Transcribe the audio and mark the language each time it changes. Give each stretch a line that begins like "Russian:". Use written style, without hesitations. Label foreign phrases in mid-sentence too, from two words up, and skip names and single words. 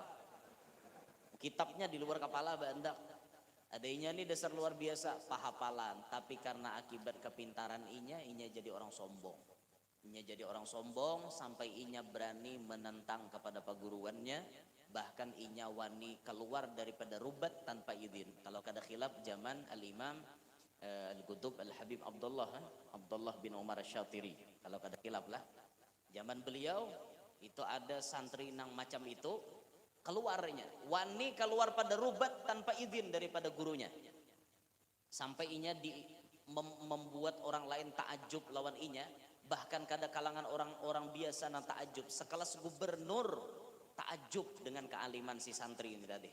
Banjar: Kitabnya di luar kepala bandak. Adanya ini dasar luar biasa pahapalan, tapi karena akibat kepintaran inya jadi orang sombong. Inya jadi orang sombong sampai inya berani menentang kepada paguruannya, bahkan inya wani keluar daripada rubat tanpa izin. Kalau kada khilaf zaman Al-Imam Al-Qutub Al-Habib Abdullah bin Umar Syatiri. Kalau kada khilaf lah. Zaman beliau itu ada santri nang macam itu keluarnya wani keluar pada rubat tanpa izin daripada gurunya, sampai inya membuat orang lain takjub lawan inya, bahkan kada kalangan orang-orang biasa nang takjub, sekelas gubernur takjub dengan kealiman si santri ini tadi.